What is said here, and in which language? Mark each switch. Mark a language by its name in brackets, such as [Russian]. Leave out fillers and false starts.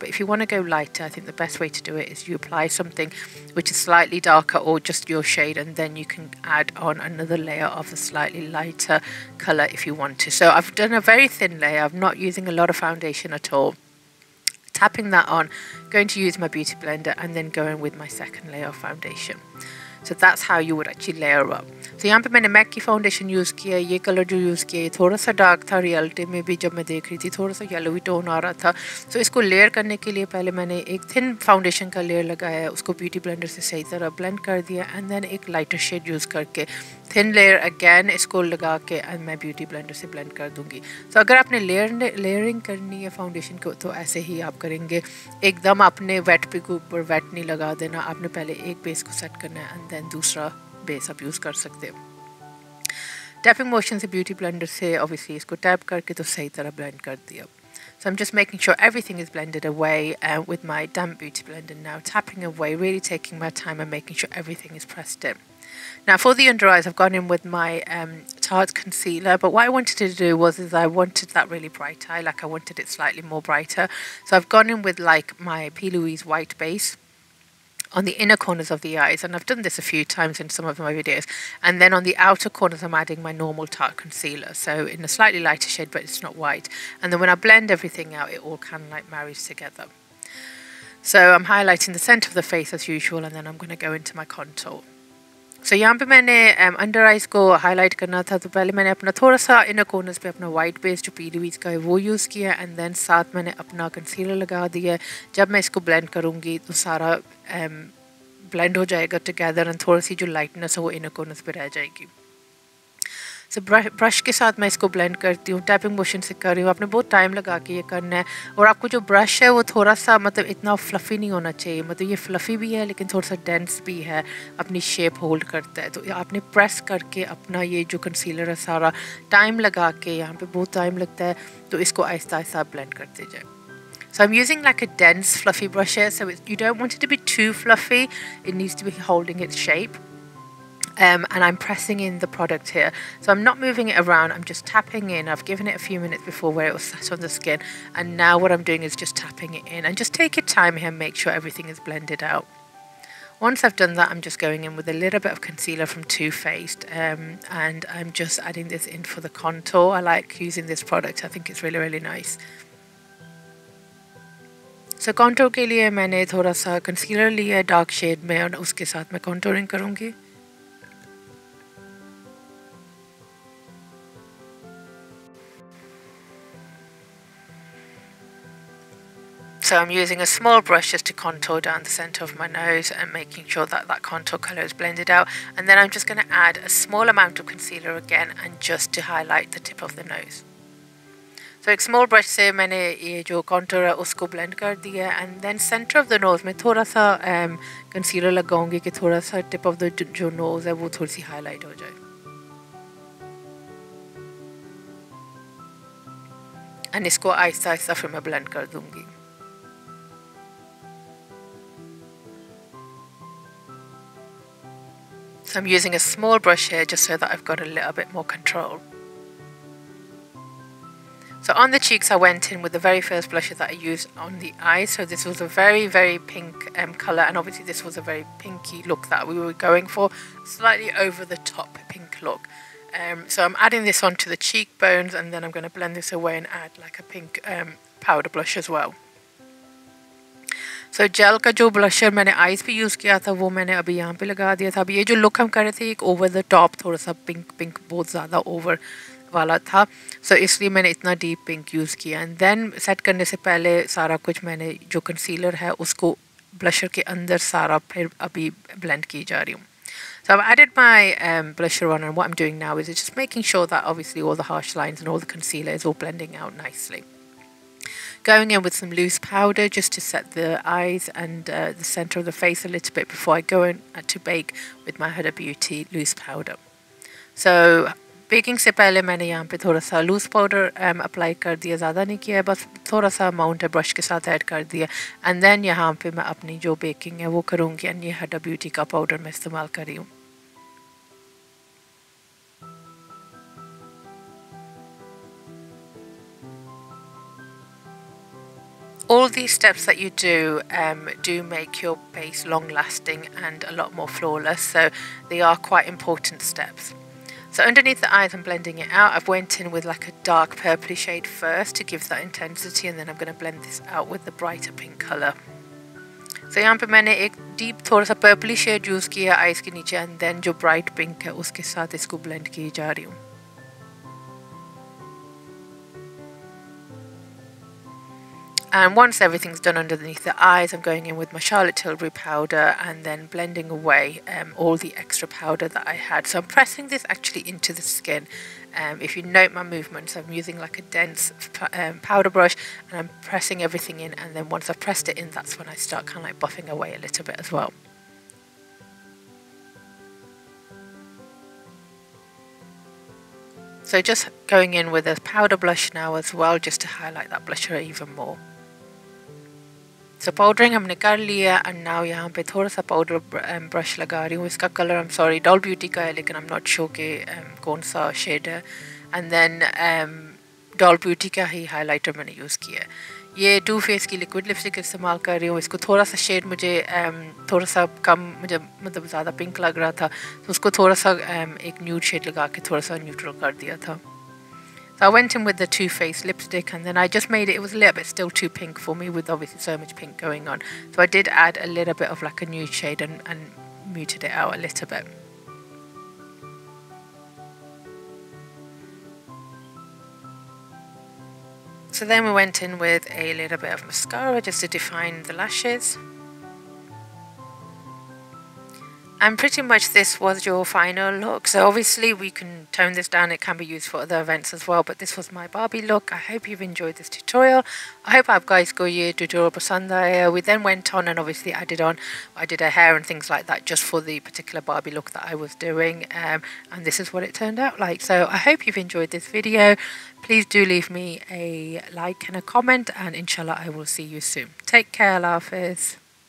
[English] But if you want to go lighter, I think the best way to do it is you apply something which is slightly darker or just your shade, and then you can add on another layer of a slightly lighter colour if you want to. So I've done a very thin layer. I'm not using a lot of foundation at all. Tapping that on, going to use my beauty blender, and then going with my second layer of foundation. So that's how you would actually layer up. [Hindi] So यहाँ पे मैंने MAC की foundation use किया. ये colour जो use किया थोड़ा सा डार्क था. रियलिटी में भी जब मैं देख रही थी थोड़ा सा येलोवी टोन आ रहा था. तो इसको लेयर करने के लिए पहले मैंने एक थिन फाउंडेशन का लेयर लगाया, उसको ब्यूटी ब्लेंडर से सही तरह ब्लेंड कर दिया, एंड देन एक लाइटर शेड यूज़ करके थिन लेयर अगेन इसको लगा के एंड मैं ब्यूटी ब्लेंडर से ब्लेंड कर दूँगी. तो अगर आपने लेयरिंग करनी है फाउंडेशन को तो ऐसे ही आप करेंगे. एकदम आपने वेट पे के ऊपर वेट नहीं लगा देना. आपने पहले एक बेस को सेट करना है एंड देन दूसरा बेस आप यूज़ कर सकते हो. टैपिंग मोशन से ब्यूटी ब्लेंडर से ऑब्वियसली इसको टैप करके तो सही तरह ब्लेंड कर दिया. [English] So I'm just making sure everything is blended away with my damp beauty blender now, tapping away, really taking my time and making sure everything is pressed in. Now for the under eyes, I've gone in with my Tarte concealer, but what I wanted to do was I wanted that really bright eye, like I wanted it slightly more brighter. So I've gone in with like my P. Louise white base on the inner corners of the eyes, and I've done this a few times in some of my videos, and then on the outer corners I'm adding my normal Tarte concealer, so in a slightly lighter shade but it's not white, and then when I blend everything out it all kind of like marries together. So I'm highlighting the centre of the face as usual, and then I'm going to go into my contour. [Hindi] So यहाँ पे मैंने under eyes को highlight करना था, तो पहले मैंने अपना थोड़ा सा इनर कॉर्नर्स पे अपना वाइट बेस जो पी. लुइस का है वो यूज़ किया, एंड देन साथ मैंने अपना कंसीलर लगा दिया. जब मैं इसको ब्लेंड करूँगी तो सारा ब्लेंड हो जाएगा टुगेदर, एंड थोड़ी सी जो लाइटनेस है वो इनर कॉर्नर्स पे रह जाएगी. सो ब्रश के साथ मैं इसको ब्लेंड करती हूँ. टैपिंग मोशन से कर रही हूँ. आपने बहुत टाइम लगा के ये करना है, और आपको जो ब्रश है वो थोड़ा सा मतलब इतना फ्लफ़ी नहीं होना चाहिए. मतलब ये फ्लफ़ी भी है लेकिन थोड़ा सा डेंस भी है, अपनी शेप होल्ड करता है. तो आपने प्रेस करके अपना ये जो कंसीलर है सारा टाइम लगा के, यहाँ पे बहुत टाइम लगता है, तो इसको आहिस्ता आहिस्ता ब्लेंड करते जाए. [English] So I'm using like a dense fluffy brush here, so you don't want it to be too fluffy, it needs to be holding its shape. And I'm pressing in the product here, so I'm not moving it around, I'm just tapping in. I've given it a few minutes before where it was sat on the skin, and now what I'm doing is just tapping it in, and just take your time here and make sure everything is blended out. Once I've done that, I'm just going in with a little bit of concealer from Too Faced, and I'm just adding this in for the contour. I like using this product, I think it's really nice. [Hindi] So contour के लिए मैंने थोड़ा सा concealer लिया है dark shade में, और उसके साथ मैं contouring करूँगी. [English] So I'm using a small brush just to contour down the center of my nose and making sure that that contour color is blended out. And then I'm just going to add a small amount of concealer again, and just to highlight the tip of the nose. [Hindi] So एक small brush से मैंने ये जो contour है उसको blend कर दिया, [English] and then center of the nose [Hindi] में थोड़ा सा concealer लगाऊंगी कि थोड़ा सा [English] tip of the [Hindi] जो nose है वो थोड़ी सी highlight हो जाए. And इसको आहिस्ता आहिस्ता फिर मैं blend कर दूंगी. [English] So I'm using a small brush here just so that I've got a little bit more control. So on the cheeks I went in with the very first blusher that I used on the eyes. So this was a very pink colour, and obviously this was a very pinky look that we were going for, slightly over the top pink look. So I'm adding this onto the cheekbones, and then I'm going to blend this away and add like a pink powder blush as well. [Hindi] So jail का जो blusher मैंने eyes पे use किया था वो मैंने अभी यहाँ पे लगा दिया था. अब ये जो लुक हम कर रहे थे एक [English] over the top [Hindi] थोड़ा सा पिंक बहुत ज़्यादा ओवर वाला था, सो इसलिए मैंने इतना डीप पिंक यूज़ किया. एंड देन सेट करने से पहले सारा कुछ मैंने जो कंसीलर है उसको ब्लशर के अंदर सारा फिर अभी ब्लेंड की जा रही हूँ. [English] So I've added my blusher on, and what I'm doing now is just making sure that obviously all the harsh lines and all the concealer is all blending out nicely. Going in with some loose powder just to set the eyes and the center of the face a little bit before I go in to bake with my Huda Beauty loose powder. [Hindi] So baking से पहले मैंने यहाँ पे थोड़ा सा loose powder apply कर दिया, ज़्यादा नहीं किया है, बस थोड़ा सा अमाउंट है ब्रश के साथ ऐड कर दिया. एंड देन यहाँ पे मैं अपनी जो बेकिंग है वो करूँगी, एंड ये हुडा ब्यूटी का पाउडर मैं इस्तेमाल कर रही हूँ. [English] All these steps that you do make your base long lasting and a lot more flawless, so they are quite important steps. So underneath the eyes I'm blending it out. I've went in with like a dark purpley shade first to give that intensity, and then I'm going to blend this out with the brighter pink colour. [Hindi] So यहाँ पे मैंने एक deep थोड़ा सा purpley shade use किया eyes के नीचे, [English] and then [Hindi] जो bright pink है उसके साथ इसको blend की जा रही हूँ. [English] And once everything's done underneath the eyes, I'm going in with my Charlotte Tilbury powder and then blending away all the extra powder that I had. So I'm pressing this actually into the skin. If you note my movements, I'm using like a dense powder brush, and I'm pressing everything in, and then once I've pressed it in, that's when I start kind of like buffing away a little bit as well. So just going in with a powder blush now as well, just to highlight that blusher even more. [Hindi] So पाउडरिंग हमने कर लिया, and now यहाँ पे थोड़ा सा powder brush लगा रही हूँ. इसका colour [English] I'm sorry [Hindi] doll beauty का है, लेकिन [English] I'm not sure [Hindi] कि कौन सा शेड है. एंड देन डॉल ब्यूटी का ही हाइलाइटर मैंने यूज़ किया है. ये टू फेस की लिक्विड लिपस्टिक इस्तेमाल कर रही हूँ. इसको थोड़ा सा शेड मुझे थोड़ा सा कम, मुझे मतलब ज़्यादा पिंक लग रहा था, तो उसको थोड़ा सा एक न्यूड शेड लगा के थोड़ा सा न्यूट्रल कर दिया था. [English] So I went in with the Too Faced lipstick, and then I just made it was a little bit still too pink for me, with obviously so much pink going on. So I did add a little bit of like a nude shade and muted it out a little bit. So then we went in with a little bit of mascara just to define the lashes. And pretty much this was your final look. So obviously we can tone this down, it can be used for other events as well, but this was my Barbie look. I hope you've enjoyed this tutorial. I hope [Hindi] आप guys को ये tutorial पसंद आया. [English] We then went on and obviously added on, I did her hair and things like that just for the particular Barbie look that I was doing, and this is what it turned out like. So I hope you've enjoyed this video. Please do leave me a like and a comment, and inshallah I will see you soon. Take care, Allah Hafiz.